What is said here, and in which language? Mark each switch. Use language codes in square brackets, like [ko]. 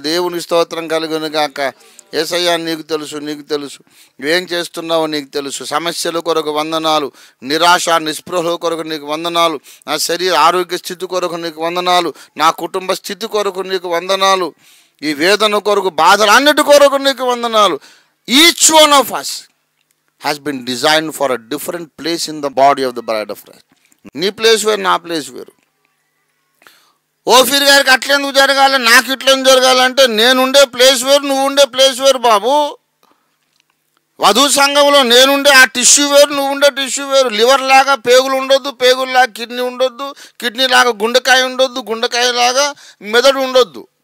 [te] దేవుని స్తోత్రం కలుగును గాక. యేసయ్య నీకు తెలుసు, నువ్వేం చేస్తున్నావో నీకు తెలుసు. సమస్యల కొరకు వందనాలు, నిరాశ నిస్పృహల కొరకు నీకు వందనాలు, నా శరీర ఆరోగ్య స్థితి కొరకు నీకు వందనాలు, నా కుటుంబ స్థితి కొరకు నీకు వందనాలు, ఈ వేదన కొరకు, బాధలన్నిటి కొరకు నీకు వందనాలు. [en] Each one of us has been designed for a different place in the body of the bride of Christ. [te] నీ ప్లేస్ వేరు, నా ప్లేస్ వేరు. ఓఫీర్ గారికి అట్లెందుకు జరగాలి, నాకు ఇట్లెందుకు జరగాలంటే నేనుండే ప్లేస్ వేరు, నువ్వు ఉండే ప్లేస్ వేరు బాబు. వధు సంఘంలో నేనుండే ఆ టిష్యూ వేరు, నువ్వు ఉండే టిష్యూ వేరు. లివర్ లాగా పేగులు ఉండొద్దు, పేగుల్లాగా కిడ్నీ ఉండొద్దు, కిడ్నీ లాగా గుండెకాయ ఉండొద్దు, గుండెకాయ లాగా మెదడు ఉండొద్దు.